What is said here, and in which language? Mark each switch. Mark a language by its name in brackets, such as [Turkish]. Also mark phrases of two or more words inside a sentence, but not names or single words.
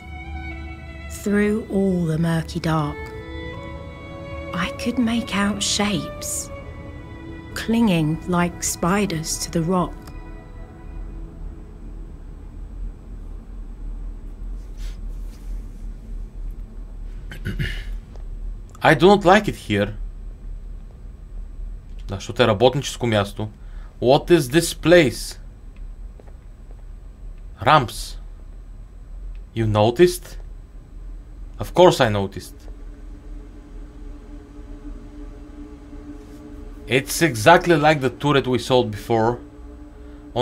[English] Through all the murky dark, I could make out shapes, clinging like spiders to the rock. I do not like it here. [Bulgarian] Да, защото е работническо място. [English] What is this place? Ramps. You noticed? Of course I noticed. It's exactly like the turret we saw before.